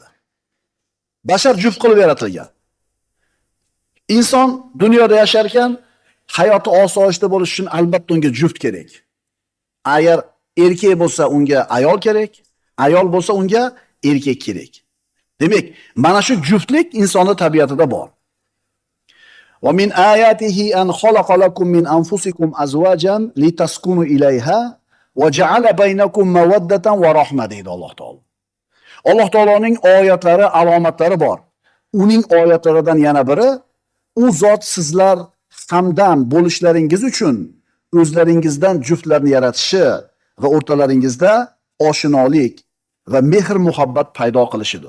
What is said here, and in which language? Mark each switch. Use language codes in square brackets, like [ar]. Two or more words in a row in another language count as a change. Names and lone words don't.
[uz] Bashar juft qilib yaratilgan. Inson dunyoda yashar ekan, hayoti osoyishta bo'lish uchun albatta unga juft kerak. Agar erkak bo'lsa unga ayol kerak, ayol bo'lsa unga erkak kerak. Demak, mana shu juftlik insonning tabiatida bor. [ar] ومن آياته أن خلق لكم من أنفسكم أزواجا لتسكنوا إليها وجعل بينكم مودة ورحمة [uz] deydi Alloh taolo. Alloh taoloning oyatlari, alomatlari bor. Uning oyatlaridan yana biri, u zot sizlar hamdam bo'lishlaringiz uchun o'zlaringizdan juftlarni yaratishi va o'rtalaringizda oshinolik va mehr muhabbat paydo qilishidir.